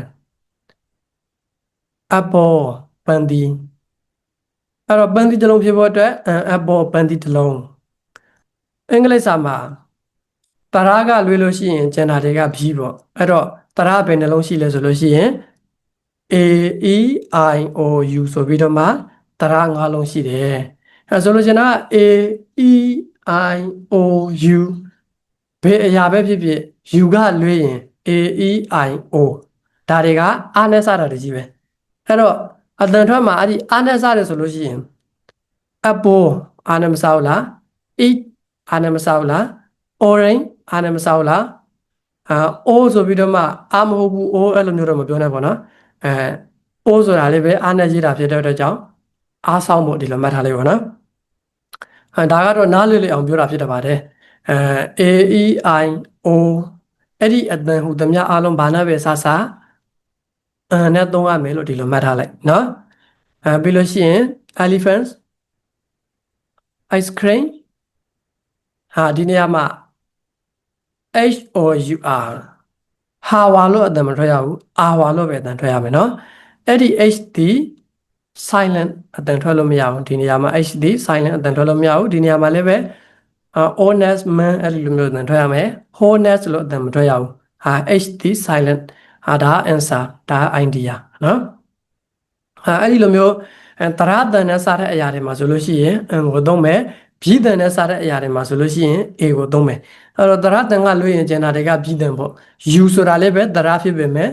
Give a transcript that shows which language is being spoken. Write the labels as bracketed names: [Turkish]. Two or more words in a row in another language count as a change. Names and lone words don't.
[Burmese] apple ပန်းသီးအဲ့တော့ပန်းသီးတစ်လုံးဖြစ်ဖို့အတွက် apple ပန်းသီးတစ်လုံးအင်္ဂလိပ်စာမှာတရကလွေးလို့ရှိရင်ကျန်တာတွေကဘီပေါ့အဲ့တော့တရဘယ်နှလုံးရှိလဲဆိုလို့ရှိရင် a e i o u ဆိုပြီးတော့မှတရ၅လုံးရှိတယ်အဲ့ဆိုလို့ကျွန်တော်က a e i o u ဘယ်အရာပဲဖြစ် ဖြစ် u ကလွေးရင် a e i o ဒါတွေကအားနဲ့စတာတကြီးပဲအဲ့တော့အတန်ထွက်မှာအဲ့ဒီအားနဲ့စတယ်ဆိုလို့ရှိရင် apple အားနဲ့မစဘူးလား eat အားနဲ့မစဘူးလား orange အားနဲ့မစဘူးလားo ဆိုပြီးတော့မှအားမဟုတ်ဘူး o အဲ့လိုမျိုးတော့မပြောနဲ့ပေါ့နော်o ဆိုတာလေးပဲအားနဲ့ရေးတာဖြစ်တဲ့အတွက်ကြောင့်အားဆောင်ဖို့ဒီလိုမှတ်ထားလိုက်ပါနော်ဒါကတော့နားလည်အောင်ပြောတာဖြစ်တပါတယ် a e i o အဲ့ဒီအတ န်ဟူသမျှအားလုံးဘာနဲ့ပဲစနဲ့သုံးရမယ်လို့ဒီလိုမှတ်ထားလိုက်နော်ပြီးလို့ရှိရင် [English] elephants ice cream [Burmese] ဒီနေရာမှာ h o u r ဟာ ဝါလို့အတန်မထွက်ရဘူးအာဝါလို့ပဲအတန်ထွက်ရမယ်နော်အဲ့ဒီ h ဒီ silent အတန်ထွက်လို့မရ ဘူးဒီနေရာမှာ h ဒီ silent အတန်ထွက်လို့မရဘူးဒီနေရာမှာလည်းပဲ [English] honest man [Burmese] အဲ့လိုမျိုးအတန်ထွက်ရမယ် honest လို့အတန်မထွက်ရဘူးh ဒီ silent ဒါ answer ဒါ idea နော်အဲ့ဒီလိုမျိုးတရတန်နဲ့စတဲ့အရာတွေမှာဆိုလို့ရှိရင် n ကိုသုံးမယ်ဘီတန်နဲ့စတဲ့အရာတွေမှာဆိုလို့ရှိရင် a ကိုသုံးမယ်အဲ့တော့တရတန်ကလွှဲရင်ကျန်တာတွေကဘီတန်ပေါ့ u ဆိုတာလည်းပဲတရဖြစ်ပေမဲ့